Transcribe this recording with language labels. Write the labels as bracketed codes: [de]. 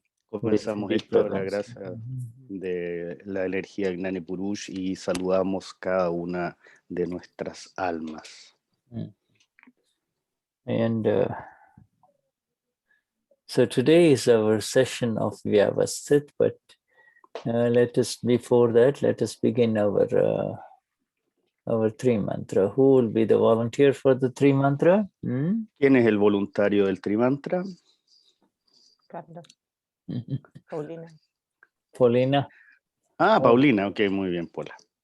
[es] Comenzamos esto a la gracia de la energía Gnani Purush y saludamos cada una de nuestras almas. [en] And so today is our session of Vyavasthit, but before that, let us begin our three mantra. Who will be the volunteer for the three mantra? [es] ¿Quién es el voluntario del trimantra? Carlos. Paulina. Paulina. Ah, Paulina, ok, muy bien, Paula.